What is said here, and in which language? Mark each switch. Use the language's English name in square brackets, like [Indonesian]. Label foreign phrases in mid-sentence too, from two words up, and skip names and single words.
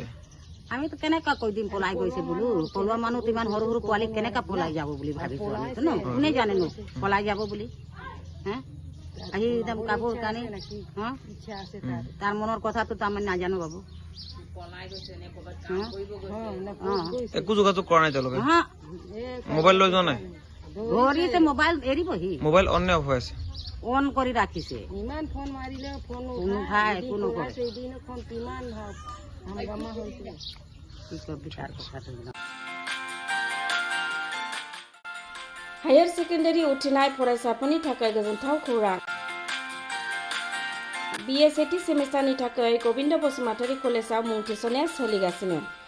[Assamese] আমিতো কেনেকা কৈ দিম পলাই গৈছে বোলো পলোৱা মানুহ ইমান সৰু সৰু পোৱালি কেনেকা পলাই যাব বুলি ভাবিছো আমিতো ন কোনে জানে ন পলাই যাব বুলি আহি একদম কাপোৰ কানি তাৰ মনৰ কথাটো তাৰমানে নাজানো বাবু একো যোগাযোগ কৰা নাই তেওঁলোকে মোবাইল লৈ যোৱা নাই ধৰিছে মোবাইল এৰিবহি মোবাইল অন নে অফ হৈ আছে অন কৰি ৰাখিছে ইমান ফোন মাৰিলে ফোন উঠাই একো নকৰে [English] higher secondary [Bodo] उथ्रिनाय फरायसाफोरनि थाखाय गोजोनथाव खौरां BA सेथि सेमिस्टारनि थाखाय गोविन्द बसुमतारी कलेजाव मुं थिसननाया सोलिगासिनो